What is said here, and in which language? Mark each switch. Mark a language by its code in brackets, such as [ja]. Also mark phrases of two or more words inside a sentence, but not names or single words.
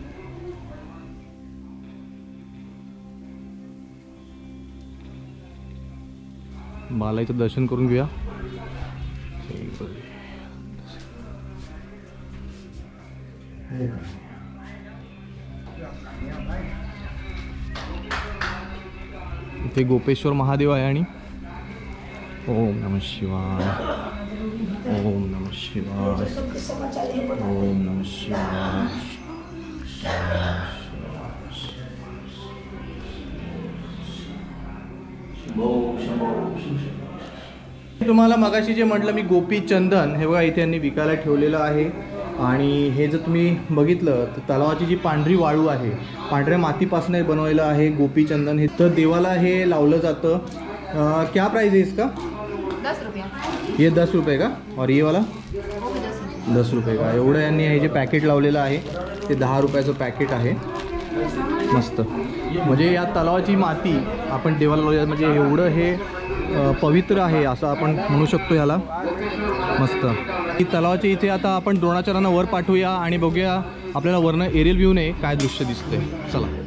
[mr] बालाजीचं दर्शन करून घेऊया। इथे गोपेश्वर महादेव आहे आणि ओम नमः शिवाय, ओम नमः शिवाय, ओम नमः शिवाय। तुम्हाला मगाशी जे म्हटलं मी गोपीचंदन, हे बघा इथे यांनी विकायला ठेवलेलं आहे। आणि हे जर तुम्ही बघितलं तर तलावाची जी पांढरी वाळू आहे, पांढऱ्या मातीपासून बनवलेलं आहे गोपीचंदन। हे तर देवाला हे लावलं जातं। [hi] क्या प्राइस है इसका? 10 रुपये। ये 10 रुपये का? और ये वाला 10 रुपये का? [mr] एवढं यांनी हे जे पॅकेट लावलेलं आहे ते 10 रुपयाचं पॅकेट आहे। मस्त। म्हणजे या तलावाची माती आपण देवाला लावूया, म्हणजे एवढं हे पवित्र आहे असं आपण म्हणू शकतो याला। मस्त। ही तलावाच्या इथे आता आपण द्रोणाचार्यांना वर पाठवूया आणि बघूया आपल्याला वरनं [en] aerial viewने [mr] काय दृश्य दिसतंय, चला।